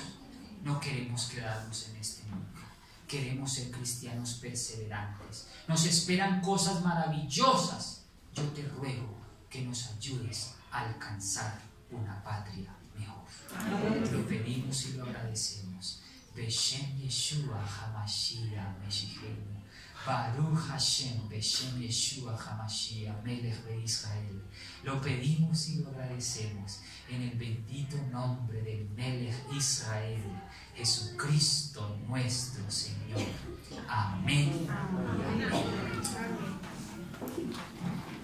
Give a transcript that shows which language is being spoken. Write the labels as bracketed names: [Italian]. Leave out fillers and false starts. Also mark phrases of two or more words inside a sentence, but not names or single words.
[Spanish] No queremos quedarnos en este mundo. Queremos ser cristianos perseverantes. Nos esperan cosas maravillosas. Yo te ruego que nos ayudes a alcanzar una patria mejor. Amén. Lo pedimos y lo agradecemos. [Hebrew] בשם ישוע המשיח משיחנו. ברוך השם בשם ישוע המשיח מלך de Israel. [Spanish] Lo pedimos y lo agradecemos en el bendito nombre del [Hebrew] מלך ישראל, [Spanish] Jesucristo nuestro Señor. Amén.